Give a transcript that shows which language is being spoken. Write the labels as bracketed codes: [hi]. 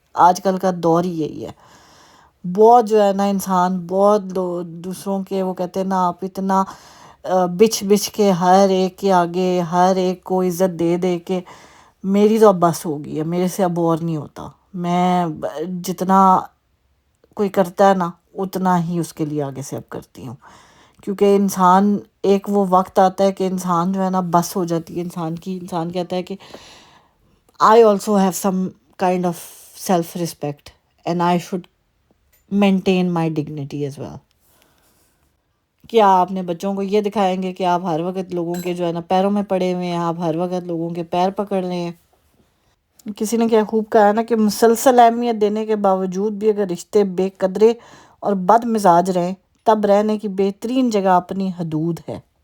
[ur] آج کل کا دور ہی یہی ہے. بہت جو ہے نا انسان بہت دوسروں کے، وہ کہتے ہیں نا آپ اتنا بچ کے ہر ایک کے آگے ہر ایک کو عزت دے دے کے میری تو اب بس ہو گئی ہے، میرے سے اب اور نہیں ہوتا. میں جتنا کوئی کرتا ہے نا اتنا ہی اس کے لیے آگے سے اب کرتی ہوں. کیونکہ انسان ایک وہ وقت آتا ہے کہ انسان جو ہے نا بس ہو جاتی ہے انسان کی. انسان کہتا ہے کہ [en] I also have some kind of self-respect and I should maintain my dignity as well. [ur] کیا آپ اپنے بچوں کو یہ دکھائیں گے کہ آپ ہر وقت لوگوں کے جو ہے نا پیروں میں پڑے ہوئے ہیں، آپ ہر وقت لوگوں کے پیر پکڑ رہے ہیں؟ کسی نے کیا خوب کہا نا کہ مسلسل اہمیت دینے کے باوجود بھی اگر رشتے بے قدرے اور بد مزاج رہیں، تب رہنے کی بہترین جگہ اپنی حدود ہے.